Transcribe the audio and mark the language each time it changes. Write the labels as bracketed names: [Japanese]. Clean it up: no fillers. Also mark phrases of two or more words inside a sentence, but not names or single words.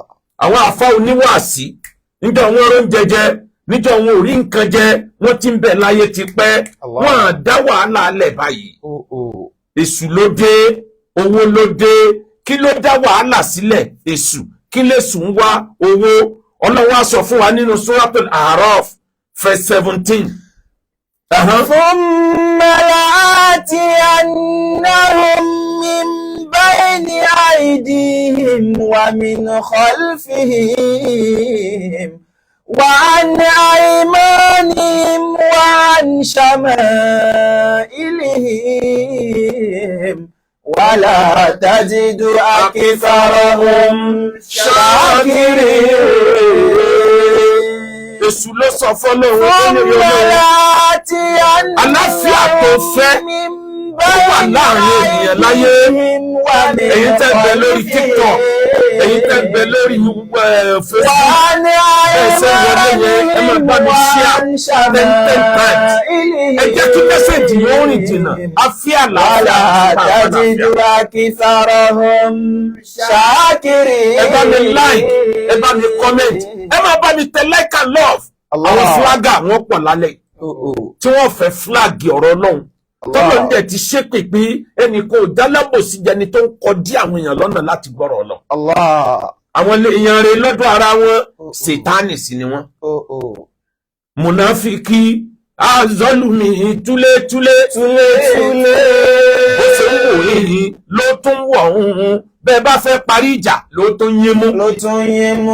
[Yoruba] àwọn àfa oníwàásí níjọ́ wọn ró ń jẹjẹ níjọ́ wọn ò rí nǹkan jẹ wọn ti ń bẹ láyé tipẹ́ wọn dá wàhálà alẹ̀ báyìí. èṣù ló dé owó ló dé kí ló dá wàhálà sílẹ̀ èṣù kí lèṣù ń wá owó Ọlọ́run sọ fún wa nínú Suratul A'raf verse 17. [Arabic] ثم لآتينهم من بين أيديهم ومن خلفهم وعن أيمانهم وعن شمائلهم ولا تجد أكثرهم شاكرين. [Yoruba] Èṣù ló sọ fọ́lọ́run [Arabic] ثم لآتينهم [Yoruba] àlàáfíà tó fẹ́ ó wà láàrin ènìyàn láyé. Ẹ̀yin tẹ́ bẹ lórí TikTok, ẹ̀yin tẹ́ bẹ lórí Facebook, ẹ̀sẹ̀ wọlé yẹn ẹ máa bá mi [English] share 10 times. [Yoruba] Ẹ jẹ́ kí mẹ́sẹ̀jì yóò rìn jìnnà. A fi àlàáfíà ẹ bá mi like, ẹ bá mi comment, ẹ máa bá mi tẹ [English] like and love. [Yoruba] Àwọn flagger wọn pọ̀ lálẹ́ tí wọ́n fẹ́ flag ọ̀rọ̀ Ọlọ́run. Tọ́lọ̀ ń dẹ̀ ti ṣépè pé ẹnì kò dálábòsí jẹni tó ń kọdí àwọn èèyàn lọ́nà láti gbọ́rọ̀ lọ. Àwọn èèyàn rẹ̀ lọ́dọ̀ ara wọn Sètánì sí ni wọ́n. Mùnáfíkì azọ́lùmí túlétúlé ó ṣe ń wò yìí ló tún wọ̀ ọ̀hún bẹ́ẹ̀ bá fẹ́ parí ìjà ló tún yín mú.